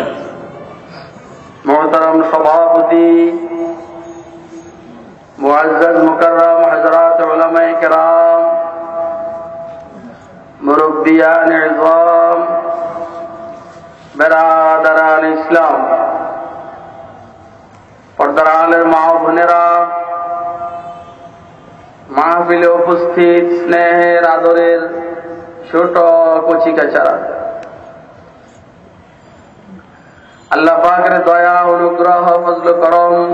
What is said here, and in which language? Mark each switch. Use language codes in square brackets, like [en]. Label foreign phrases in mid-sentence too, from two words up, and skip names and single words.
[ur] محترم سبھاپتی، معزز مکرم حضرات علماء کرام، مربیان عظام، برادران ইসলাম, [bn] পর্দার আলের মা ও বোনেরা, মাহফিলে উপস্থিত স্নেহের আদরের ছোট কচিকাচারা, আল্লাহ পাকের দয়া অনুগ্রহ ফজল করম,